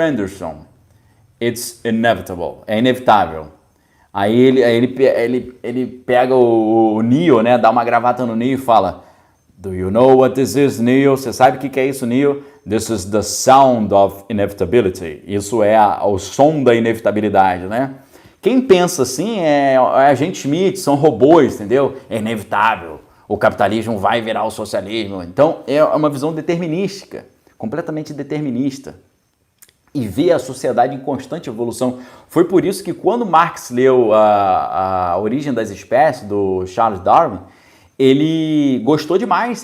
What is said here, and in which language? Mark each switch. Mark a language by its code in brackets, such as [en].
[en] Anderson, it's inevitable. [pt] É inevitável. Aí ele pega o Neo, né? Dá uma gravata no Neo e fala, [en] do you know what this is, Neo? [pt] Você sabe o que é isso, Neo? [en] This is the sound of inevitability. [pt] Isso é o som da inevitabilidade, né? Quem pensa assim é agente Smith, são robôs, entendeu? É inevitável, o capitalismo vai virar o socialismo. Então é uma visão determinística, completamente determinista. E vê a sociedade em constante evolução. Foi por isso que quando Marx leu a Origem das Espécies, do Charles Darwin, ele gostou demais.